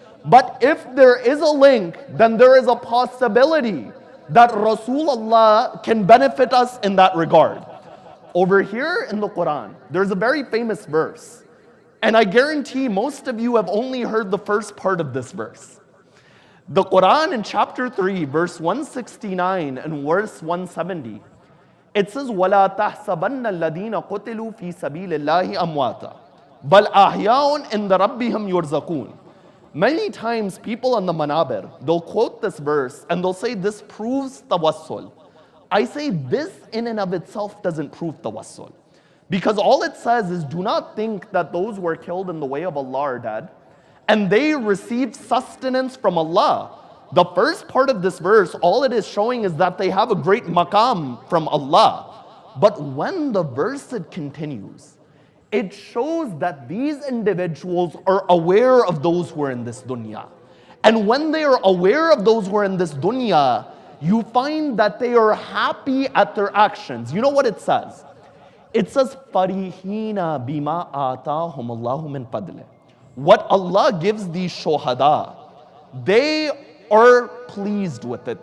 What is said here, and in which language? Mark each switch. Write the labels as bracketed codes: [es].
[en] But if there is a link, then there is a possibility that Rasulullah can benefit us in that regard. Over here in the Quran, there's a very famous verse. And I guarantee most of you have only heard the first part of this verse. The Quran in chapter 3, verse 169 and verse 170, it says, [ar] وَلَا تَحْسَبَنَّ الَّذِينَ قُتِلُوا فِي سَبِيلِ اللَّهِ أَمْوَاتًا بَلْ أَحْيَاءٌ عِنْدَ رَبِّهِمْ يُرْزَقُونَ. [en] Many times people on the manabir, they'll quote this verse and they'll say this proves tawassul. I say this in and of itself doesn't prove tawassul. Because all it says is do not think that those who are killed in the way of Allah are dead and they received sustenance from Allah. The first part of this verse, all it is showing is that they have a great maqam from Allah. But when the verse it continues, it shows that these individuals are aware of those who are in this dunya. And when they are aware of those who are in this dunya, you find that they are happy at their actions. You know what it says? It says, [ar] فَرِحِينَ بِمَا آتَاهُمُ اللَّهُ مِنْ فَضْلِهِ. [en] What Allah gives these shuhada, they are pleased with it.